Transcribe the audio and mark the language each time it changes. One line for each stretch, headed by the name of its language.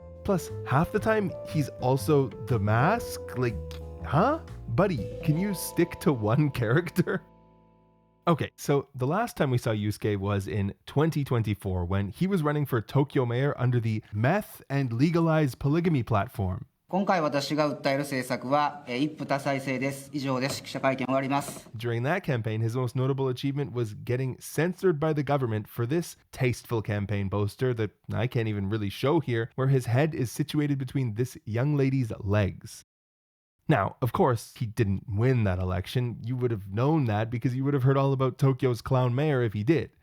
English: Plus, half the time, he's also the mask? Like, huh? Buddy, can you stick to one character? Okay, so the last time we saw Yusuke was in 2024 when he was running for Tokyo mayor under the Meth and Legalize Polygamy platform.
Japanese: 今回私が訴える政策は一夫多妻制です。以上です。記者会見終わります。
English: During that campaign, his most notable achievement was getting censored by the government for this tasteful campaign poster that I can't even really show here, where his head is situated between this young lady's legs. Now, of course, he didn't win that election. You would have known that because you would have heard all about Tokyo's clown mayor if he did.